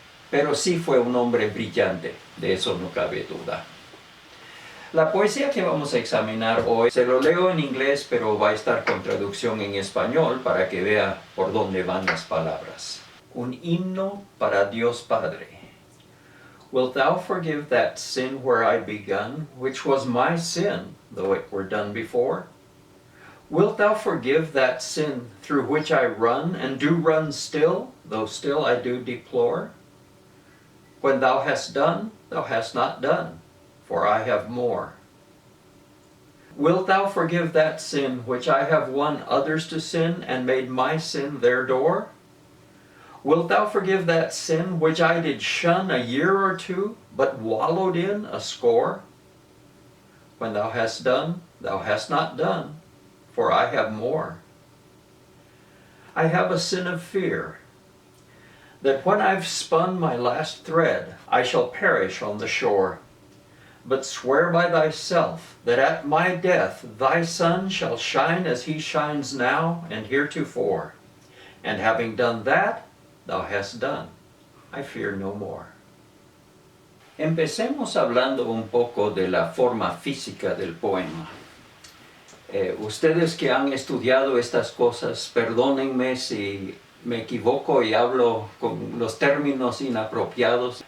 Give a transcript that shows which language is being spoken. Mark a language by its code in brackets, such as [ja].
[es] Pero sí fue un hombre brillante, de eso no cabe duda. La poesía que vamos a examinar hoy, se lo leo en inglés, pero va a estar con traducción en español para que vea por dónde van las palabras. Un himno para Dios Padre. [en] Wilt thou forgive that sin where I begun, which was my sin, though it were done before? Wilt thou forgive that sin through which I run, and do run still, though still I do deplore? When thou hast done, thou hast not done, for I have more. Wilt thou forgive that sin which I have won others to sin, and made my sin their door? Wilt thou forgive that sin which I did shun a year or two, but wallowed in a score? When thou hast done, thou hast not done, for I have more. I have a sin of fear, that when I've spun my last thread, I shall perish on the shore. But swear by thyself, that at my death thy sun shall shine as he shines now and heretofore. And having done that, thou hast done. I fear no more. [es] Empecemos hablando un poco de la forma física del poema. Ustedes que han estudiado estas cosas, perdónenme si me equivoco y hablo con los términos inapropiados.